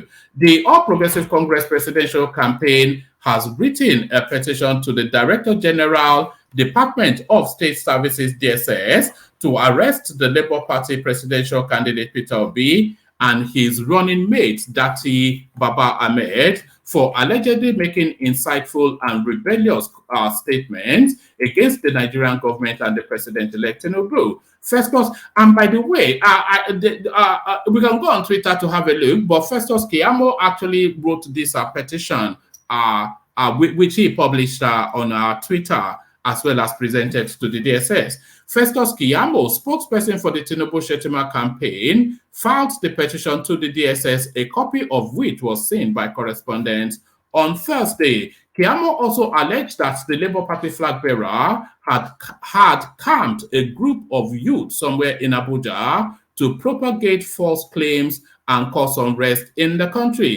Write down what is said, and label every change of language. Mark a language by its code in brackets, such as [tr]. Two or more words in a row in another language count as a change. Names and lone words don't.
[en] The All Progressive Congress presidential campaign has written a petition to the Director General, Department of State Services, DSS, to arrest the Labour Party presidential candidate Peter Obi and his running mate, Dati Baba Ahmed, for allegedly making insightful and rebellious statements against the Nigerian government and the president-elect Tinubu. Festus, and by the way, we can go on Twitter to have a look, but Festus Keyamo actually wrote this petition, which he published on Twitter, as well as presented to the DSS. Festus Keyamo, spokesperson for the Tinubu-Shettima campaign, filed the petition to the DSS, a copy of which was seen by correspondents on Thursday. Keyamo also alleged that the Labour Party flag bearer had camped a group of youth somewhere in Abuja to propagate false claims and cause unrest in the country.